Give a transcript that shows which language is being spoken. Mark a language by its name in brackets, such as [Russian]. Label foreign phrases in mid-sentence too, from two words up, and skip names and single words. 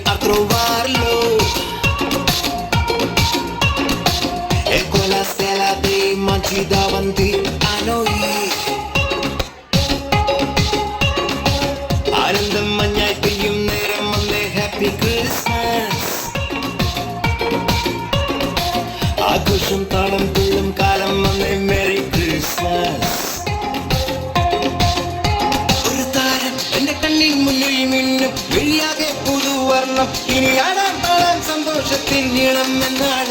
[Italian] trovarlo e quella stella dei mangi davanti a noi [Malayalam] ആനന്ദം മഞ്ഞായി പെയ്യും നേരം വന്നേ [English] happy Christmas [Malayalam] ആഘോഷം താളം തുള്ളും കാലം വന്നേ [English] merry Christmas [Malayalam] ഒരു താരം എന്റെ കണ്ണിൻ മുന്നിൽ മിന്നും വെള്ളിയാകെ പുതുവർണ്ണം ഇനി ആടാൻ പാടാൻ സന്തോഷത്തിൻ നീളം എന്നാണ്